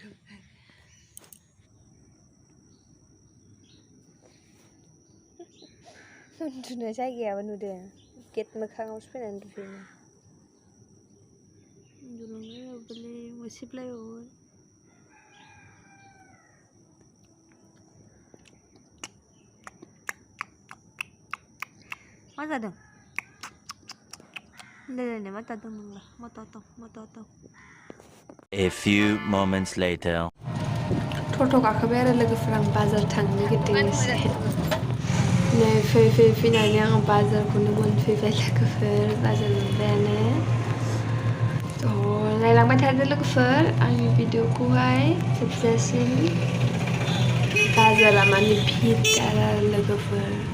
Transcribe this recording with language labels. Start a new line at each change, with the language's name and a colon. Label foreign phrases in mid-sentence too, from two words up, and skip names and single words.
Bodo: उन्दुनो जायगायाबो नुदों गेट मोखाङावसो फैनानै उन्दुफैयो उन्दुलांलायबावबायलै मोसेबलायबावो मा जादों मा जादों नोंलाय मा जादों
English: A few moments later
Bodo: टट' गाखोबाय आरो लोगोफोर आं बाजार थांनो नागिरदों नै फैनानै आं बाजारखौनो मोनफैबाय लोगोफोर बाजार मोनबायानो नायलांबाय थादो लोगोफोर आंनि भिडिअखौहाय जोबजासिम बाजारा माने भिरथार आरो लोगोफोर